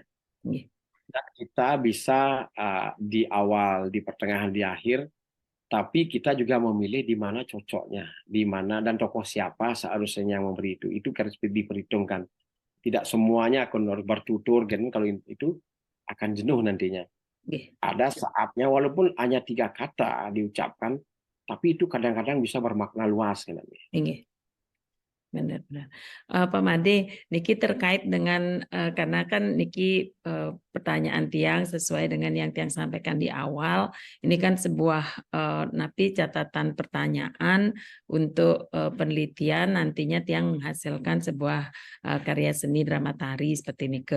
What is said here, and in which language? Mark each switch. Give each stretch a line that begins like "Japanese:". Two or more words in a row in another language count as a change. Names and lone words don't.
Indonesian: Dan kita bisa di awal, di pertengahan, di akhir, tapi kita juga memilih di mana cocoknya, di mana dan tokoh siapa seharusnya yang memberi itu harus diperhitungkan. tidak semuanya akan harus bertutur kan, kalau itu akan jenuh nantinya. Nggih, Ada saatnya walaupun hanya 3 kata diucapkan, tapi itu kadang-kadang bisa bermakna luas kan. nggih. Benar-benar. Pak Made, niki terkait dengan karena kan niki pertanyaan tiang sesuai dengan yang tiang sampaikan di awal. Ini kan sebuah napi catatan pertanyaan untuk penelitian nantinya tiang menghasilkan sebuah karya seni drama tari seperti nike.